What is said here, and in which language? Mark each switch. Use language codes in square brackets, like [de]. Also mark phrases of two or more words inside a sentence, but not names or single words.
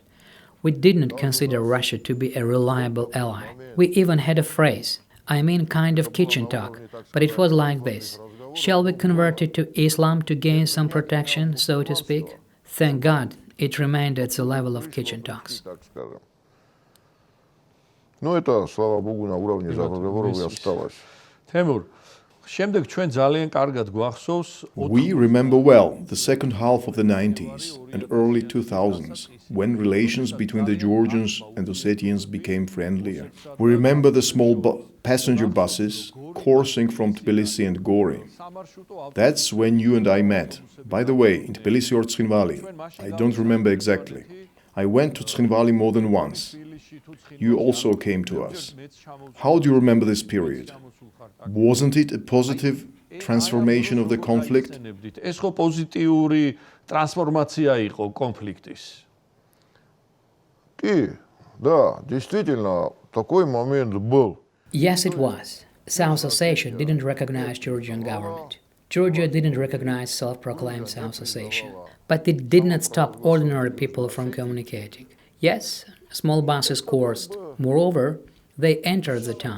[en] We did not consider Russia to be a reliable ally. We even had a phrase, I mean kind of kitchen talk, but it was like this. Shall we convert it to Islam to gain some protection, so to speak? Thank God, it remained at the level of kitchen talks. [ru] Ну, это, слава Богу, на уровне разговоров и осталось. [ka] თემურ, შემდეგ ჩვენ ძალიან კარგად გვახსოვს [en] We remember well the second half of the 90s and early 2000s, when relations between the Georgians and Ossetians became friendlier. We remember the small passenger buses coursing from Tbilisi and Gori. That's when you and I met. By the way, in Tbilisi or Tskhinvali, I don't remember exactly. I went to Tskhinvali more than once. You also came to us. How do you remember this period? Wasn't it a positive transformation of the conflict? [ka] ეს ხო პოზიტიური ტრანსფორმაცია იყო კონფლიქტის. [ru] И, да, действительно, такой момент был. [en] Yes, it was. South Ossetia didn't recognize Georgian government. Georgia didn't recognize self-proclaimed South Ossetia. But it did not stop ordinary people from communicating. Yes, small buses coursed. Moreover, they entered the town.